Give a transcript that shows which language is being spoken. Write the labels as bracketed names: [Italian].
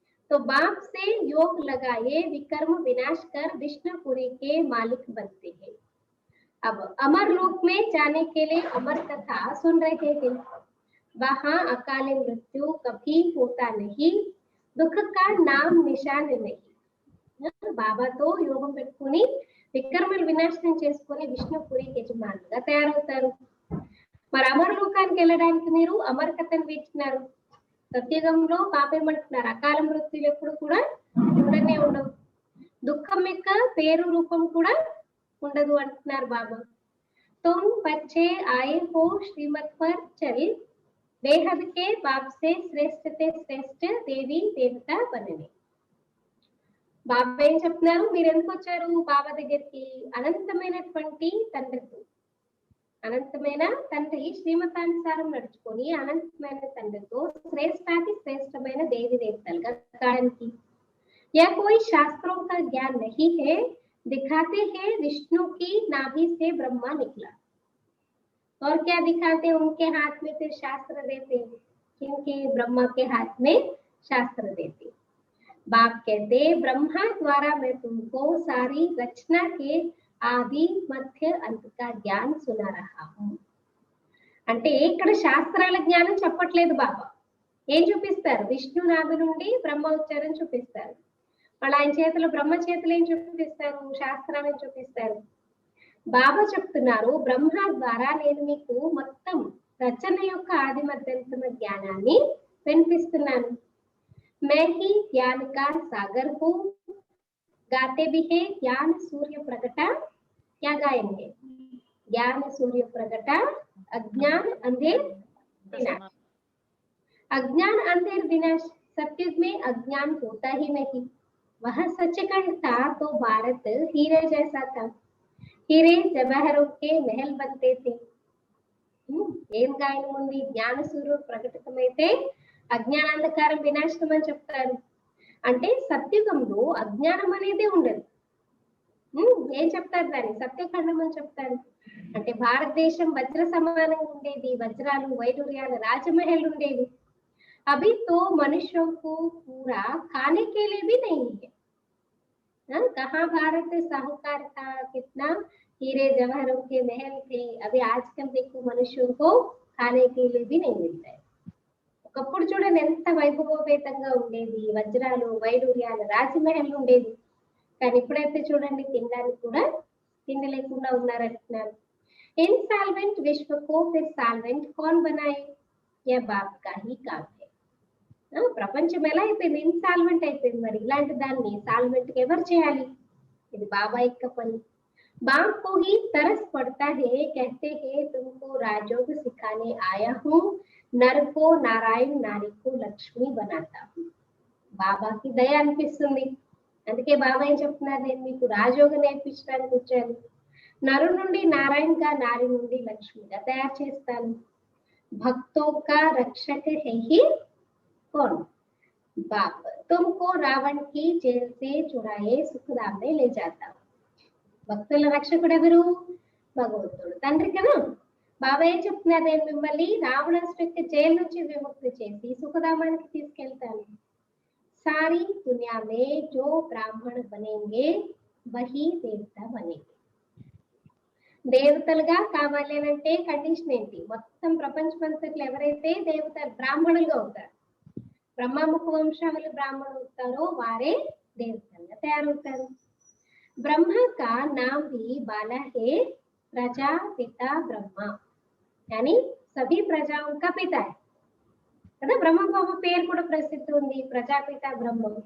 [Hindi] तो बाप से योग लगाए विकर्म विनाश कर विष्णुपुरी के मालिक बनते हैं। अब अमर लोक में जाने के लिए अमर कथा सुन रहे हैं। वहां अकाली मृत्यु कभी होता नहीं, दुख का नाम निशान नहीं। [Telugu] బాబాతో యోగం పెట్టుకుని వికర్మలు వినాశనం చేసుకుని విష్ణుపురి యజమానులుగా తయారవుతారు. మరి అమరలోకానికి వెళ్ళడానికి మీరు అమర కథను వీచినారు. సత్యుగంలో పాప ఏమంటున్నారు, అకాల మృత్యులు ఎప్పుడు కూడా ఉండనే ఉండవు, దుఃఖం యొక్క పేరు రూపం కూడా ఉండదు అంటున్నారు బాబా. [Hindi] तुम बच्चे आए हो श्रीमत पर चल, बेहद के बाप से श्रेष्ठ से श्रेष्ठ देवी देवता बनने. [Telugu] బాబా ఏం చెప్తున్నారు, మీరు ఎందుకు వచ్చారు బాబా దగ్గరికి? అనంతమైనటువంటి తండ్రితో, అనంతమైన తండ్రి శ్రీమతానుసారం నడుచుకొని అనంతమైన తండ్రితో శ్రేష్టాతి శ్రేష్టమైన దేవి దేవతలుగా కాడానికి. [Hindi] या कोई शास्त्रों का ज्ञान नहीं है, दिखाते हैं विष्णु की नाभि से ब्रह्मा निकला. और क्या दिखाते हैं? उनके हाथ में फिर शास्त्र देते हैं. क्योंकि ब्रह्मा के हाथ में शास्त्र देते. बाप कहते ब्रह्मा द्वारा मैं तुमको सारी रचना के ఆది మధ్య అంతగా జ్ఞానం సునా రహా హూ. [Telugu] అంటే ఇక్కడ శాస్త్రాల జ్ఞానం చెప్పట్లేదు బాబా. ఏం చూపిస్తారు? విష్ణునాథు నుండి బ్రహ్మ వచ్చారని చూపిస్తారు. వాళ్ళు ఆయన చేతిలో, బ్రహ్మ చేతులు ఏం చూపిస్తారు? శాస్త్రాలను చూపిస్తారు. బాబా చెప్తున్నారు, బ్రహ్మ ద్వారా నేను మీకు మొత్తం రచన యొక్క ఆది మధ్యంతమ జ్ఞానాన్ని వినిపిస్తున్నాను. [Hindi] मैं ही ज्ञान का सागर हूँ, गाते भी है ज्ञान सूर्य प्रगटा. क्या गाएंगे? ज्ञान सूर्य प्रगटा, अज्ञान अंधेर विनाश. अज्ञान अंधेर विनाश. सत्युग में अज्ञान होता ही नहीं. वह सचखंड था तो भारत हीरे जैसा था. हीरे जवाहरों के महल बनते थे. [Telugu] ఏం గాయనం ఉంది? జ్ఞాన సూర్యుడు ప్రకటితమైతే అజ్ఞానాంధకారం వినాశనం అని చెప్తారు. అంటే సత్యుగంలో అజ్ఞానం అనేది ఉండదు. ఏం చెప్తారు దాన్ని? సత్యఖండం అని చెప్తారు. అంటే భారతదేశం వజ్ర సమానంగా ఉండేది, వజ్రాలు వైడూర్యాలు రాజమహల్ ఉండేవి. [Hindi] అభి తో మనుష్యోं को पूरा खाने के लिए भी नहीं है. कहाँ भारत साहूकार था, कितना हीरे जवाहरों के महल थे. अभी आजकल देखो मनुष्यों को खाने के लिए भी नहीं मिलता है. [Telugu] ఒకప్పుడు చూడండి ఎంత వైభవోపేతంగా ఉండేది, వజ్రాలు వైడూర్యాలు రాజమహల్ ఉండేది. కానీ ఇప్పుడైతే చూడండి తినడానికి కూడా తిండి లేకుండా ఉన్నారంటున్నారు. [Hindi] ఇన్సాల్వెంట్ విశ్వ को फिर साल्वेंट कौन बनाए? यह बाप का ही काम है. [Telugu] ప్రపంచం ఎలా అయిపోయింది? ఇన్సాల్వెంట్ అయిపోయింది. మరి ఇలాంటి దాన్ని సాల్వెంట్ ఎవరు చేయాలి? ఇది బాబా యొక్క పని. [Hindi] बाप को ही तरस पड़ता है, कहते हैं तुमको राजयोग सिखाने आया हूँ, नर को नारायण नारी को लक्ष्मी बनाता हूँ. [Telugu] బాబాకి దయ అనిపిస్తుంది. అందుకే బాబా ఏం చెప్తున్నారు, నేను మీకు రాజయోగం నేర్పించడానికి వచ్చాను. నరు నుండి నారాయణగా, నారి నుండి లక్ష్మిగా తయారు చేస్తాను. [Hindi] భక్తో కా రక్షక హై హి कौन? बाप. तुमको रावण की जेल से छुड़ाए सुखधाम में ले जाता हूँ. [Telugu] భక్తుల రక్షకుడు ఎవరు? భగవంతుడు, తండ్రి కదా. బాబా ఏం చెప్తున్నారు, నేను మిమ్మల్ని రావణాసుడి జైలు నుంచి విముక్తి చేసి సుఖధామానికి తీసుకెళ్తాను. [Hindi] సారీ దునియా మే జో బ్రాహ్మణ బనేంగే వహీ దేవత బనేంగే. [Telugu] దేవతలుగా కావాలి అంటే కండిషన్ ఏంటి? మొత్తం ప్రపంచమంతట్లో ఎవరైతే దేవత బ్రాహ్మణులుగా అవుతారు, బ్రహ్మముఖ వంశావళి బ్రాహ్మణులు అవుతారో వారే దేవతలుగా తయారవుతారు. [Hindi] ब्रह्मा का नाम भी बाला है, प्रजापिता ब्रह्मा. यानी सभी प्रजाओं का पिता है కదా. [Telugu] బ్రహ్మ బాబా పేరు కూడా ప్రసిద్ధి ఉంది, ప్రజాపిత బ్రహ్మ.